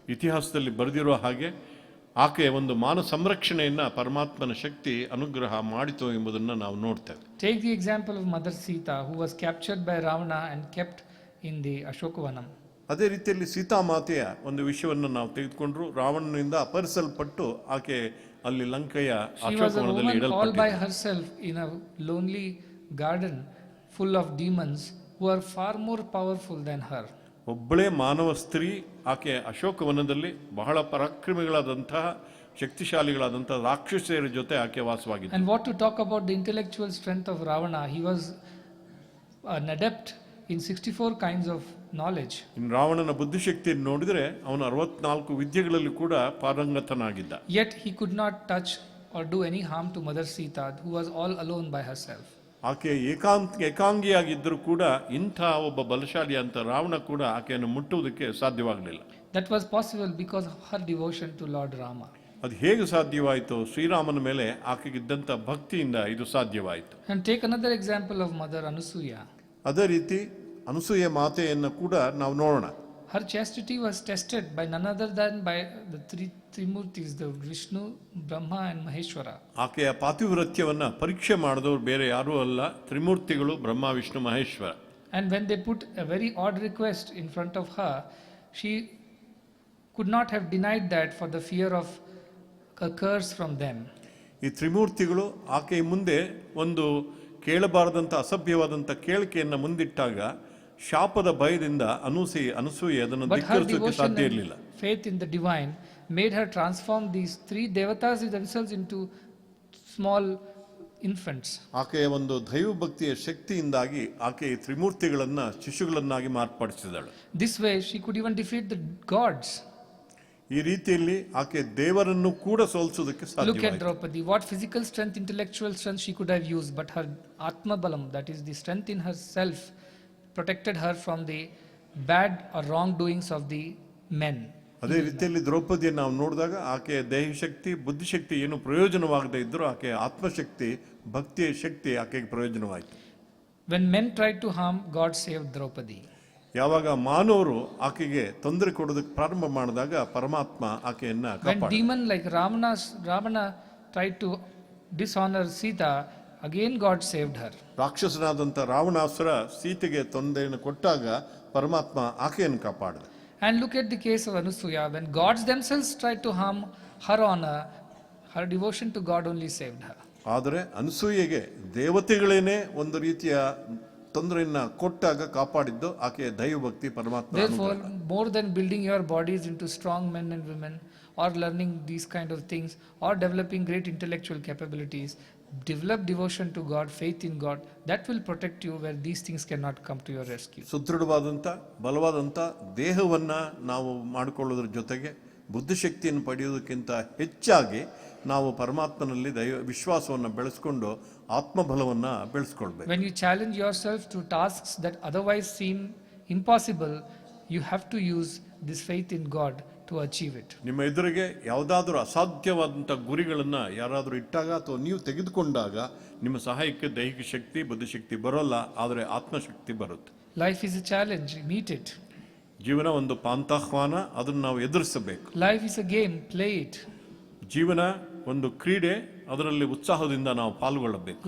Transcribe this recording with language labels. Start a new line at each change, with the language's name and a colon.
Kannada: ಇತಿಹಾಸದಲ್ಲಿ ಬರೆದಿರುವ ಹಾಗೆ ಆಕೆ ಒಂದು ಮಾನ ಸಂರಕ್ಷಣೆಯನ್ನ ಪರಮಾತ್ಮನ ಶಕ್ತಿ ಅನುಗ್ರಹ ಮಾಡಿತು ಎಂಬುದನ್ನು ನಾವು ನೋಡ್ತೇವೆ.
English: Take the example of Mother Sita, who was captured by Ravana and kept in the Ashokavanam.
Kannada: ಅದೇ ರೀತಿಯಲ್ಲಿ ಸೀತಾಮಾತೆಯ ಒಂದು ವಿಷಯವನ್ನು ನಾವು ತೆಗೆದುಕೊಂಡ್ರು. ರಾವಣನಿಂದ ಅಪಹರಿಸಲ್ಪಟ್ಟು ಆಕೆ ಅಲ್ಲಿ ಲಂಕೆಯ ಅಶೋಕವನದಲ್ಲಿ
English: She was a woman all by
Kannada: ಇಡಲ್ಪಟ್ಟಿದ್ದಳು.
English: herself in a lonely garden full of demons who are far more powerful than her.
Kannada: ಒಬ್ಬಳೇ ಮಾನವ ಸ್ತ್ರೀ ಆಕೆ ಅಶೋಕವನದಲ್ಲಿ ಬಹಳ ಪರಾಕ್ರಮಿಗಳಾದಂತಹ ಶಕ್ತಿಶಾಲಿಗಳಾದಂತಹ ರಾಕ್ಷಸರ ಜೊತೆ ಆಕೆ ವಾಸವಾಗಿದ್ದ.
English: And what to talk about the intellectual strength of Ravana? He was an adept in 64 kinds of knowledge.
Kannada: ಇನ್ನು ರಾವಣನ ಬುದ್ಧಿಶಕ್ತಿಯನ್ನು ನೋಡಿದರೆ ಅವನು 64 ವಿದ್ಯೆಗಳಲ್ಲಿ ಕೂಡ ಪಾರಂಗತನಾಗಿದ್ದ.
English: Yet he could not touch or do any harm to Mother Sita, who was all alone by herself.
Kannada: ಆಕೆ ಏಕಾಂಗಿಯಾಗಿದ್ದರೂ ಕೂಡ ಇಂಥ ಒಬ್ಬ ಬಲಶಾಲಿ ಅಂತ ರಾವಣ ಕೂಡ ಆಕೆಯನ್ನು ಮುಟ್ಟುವುದಕ್ಕೆ ಸಾಧ್ಯವಾಗಲಿಲ್ಲ.
English: That was possible because of her devotion to Lord Rama.
Kannada: ಅದು ಹೇಗೆ ಸಾಧ್ಯವಾಯಿತು? ಶ್ರೀರಾಮನ ಮೇಲೆ ಆಕೆಗಿದ್ದಂಥ ಭಕ್ತಿಯಿಂದ ಇದು ಸಾಧ್ಯವಾಯಿತು.
English: And take another example of Mother Anasuya.
Kannada: ಅದೇ ರೀತಿ ಅನಸೂಯ ಮಾತೆಯನ್ನು ಕೂಡ ನಾವು ನೋಡೋಣ.
English: her chastity was tested by none other than by the three Trimurtis, the Vishnu, Brahma and Maheshwara.
Kannada: ಆಕೆಯ ಪಾತಿವ್ರತ್ಯವನ್ನ ಪರೀಕ್ಷೆ ಮಾಡಿದವರು ಬೇರೆ ಯಾರೂ ಅಲ್ಲ, ತ್ರಿಮೂರ್ತಿಗಳು ಬ್ರಹ್ಮ, Vishnu, Maheshwara.
English: And when they put a very odd request in front of her, she could not have denied that for the fear of a curse from them.
Kannada: ಈ ತ್ರಿಮೂರ್ತಿಗಳು ಆಕೆಯ ಮುಂದೆ ಒಂದು ಕೇಳಬಾರದಂಥ ಅಸಭ್ಯವಾದಂಥ ಕೇಳಿಕೆಯನ್ನು ಮುಂದಿಟ್ಟಾಗ ಶಾಪದ ಭಯದಿಂದ ಅನಸೂಯೆ ಅದನ್ನು ಧಿಕ್ಕರಿಸೋಕೆ ಸಾಧ್ಯ ಇರಲಿಲ್ಲ.
English: Faith in the divine made her transform these three devatas themselves into small infants.
Kannada: ಆಕೆಯ ಒಂದು ದೈವ ಭಕ್ತಿಯ ಶಕ್ತಿಯಿಂದಾಗಿ ಆಕೆ ಈ ತ್ರಿಮೂರ್ತಿಗಳನ್ನ ಶಿಶುಗಳನ್ನಾಗಿ ಮಾರ್ಪಡಿಸಿದಳು.
English: This way she could even defeat the gods.
Kannada: ಈ ರೀತಿಯಲ್ಲಿ ಆಕೆ ದೇವರನ್ನು ಕೂಡ ಸೋಲಿಸುವುದಕ್ಕೆ ಸಾಧ್ಯವಾಯಿತು.
English: Look at Draupadi, what physical strength, intellectual strength she could have used, but her atma balam, that is the strength in herself, protected her from the bad or wrongdoings of the men.
Kannada: ಅದೇ ರೀತಿಯಲ್ಲಿ ದ್ರೌಪದಿಯನ್ನು ನಾವು ನೋಡಿದಾಗ ಆಕೆಯ ದೇಹ ಶಕ್ತಿ, ಬುದ್ಧಿಶಕ್ತಿ ಏನು ಪ್ರಯೋಜನವಾಗದೇ ಇದ್ದರೂ ಆಕೆಯ ಆತ್ಮಶಕ್ತಿ, ಭಕ್ತಿಯ ಶಕ್ತಿ ಆಕೆಗೆ ಪ್ರಯೋಜನವಾಯಿತು.
English: When men tried to harm, God saved Draupadi.
Kannada: ಯಾವಾಗ ಮಾನವರು ಆಕೆಗೆ ತೊಂದರೆ ಕೊಡೋದಕ್ಕೆ ಪ್ರಾರಂಭ ಮಾಡಿದಾಗ ಪರಮಾತ್ಮ ಆಕೆಯನ್ನ
English: When demon like Ravana tried to dishonor Sita, again God saved her.
Kannada: ರಾಕ್ಷಸನಾದಂಥ Ravanasura ಸೀತೆಗೆ ತೊಂದರೆಯನ್ನು ಕೊಟ್ಟಾಗ ಪರಮಾತ್ಮ ಆಕೆಯನ್ನು ಕಾಪಾಡಿದ.
English: And look at the case of Anusuya, when gods themselves tried to harm her honor, her devotion to God only saved her.
Kannada: ಆದರೆ ಅನಸೂಯೆಗೆ ದೇವತೆಗಳೇನೆ ಒಂದು ರೀತಿಯ ತೊಂದರೆಯನ್ನ ಕೊಟ್ಟಾಗ ಕಾಪಾಡಿದ್ದು ಆಕೆಯ ದೈವಭಕ್ತಿ, ಪರಮಾತ್ಮ.
English: Therefore, more than building your bodies into strong men and women, or learning these kind of things, or developing great intellectual capabilities, develop devotion to God, faith in God. That will protect you where these things cannot come to your rescue.
Kannada: ಸುದೃಢವಾದಂಥ ಬಲವಾದಂಥ ದೇಹವನ್ನ ನಾವು ಮಾಡಿಕೊಳ್ಳೋದ್ರ ಜೊತೆಗೆ ಬುದ್ಧಿಶಕ್ತಿಯನ್ನು ಪಡೆಯೋದಕ್ಕಿಂತ ಹೆಚ್ಚಾಗಿ ನಾವು ಪರಮಾತ್ಮನಲ್ಲಿ ವಿಶ್ವಾಸವನ್ನು ಬೆಳೆಸ್ಕೊಂಡು ಆತ್ಮಬಲವನ್ನು ಬೆಳೆಸ್ಕೊಳ್ಬೇಕು.
English: When you challenge yourself to tasks that otherwise seem impossible, you have to use this faith in God to achieve it.
Kannada: ನಿಮ್ಮ ಎದುರಿಗೆ ಯಾವುದಾದ್ರೂ ಅಸಾಧ್ಯವಾದಂಥ ಗುರಿಗಳನ್ನು ಯಾರಾದರೂ ಇಟ್ಟಾಗ ಅಥವಾ ನೀವು ತೆಗೆದುಕೊಂಡಾಗ ನಿಮ್ಮ ಸಹಾಯಕ್ಕೆ ದೈಹಿಕ ಶಕ್ತಿ, ಬುದ್ಧಿಶಕ್ತಿ ಬರೋಲ್ಲ, ಆದರೆ ಆತ್ಮಶಕ್ತಿ ಬರುತ್ತೆ.
English: Life is a challenge, meet it.
Kannada: ಜೀವನ ಒಂದು ಪಾಂತಾಹ್ವಾನ, ಅದನ್ನು ನಾವು ಎದುರಿಸಬೇಕು.
English: Life is a game, play it.
Kannada: ಜೀವನ ಒಂದು ಕ್ರೀಡೆ, ಅದರಲ್ಲಿ ಉತ್ಸಾಹದಿಂದ ನಾವು ಪಾಲ್ಗೊಳ್ಳಬೇಕು.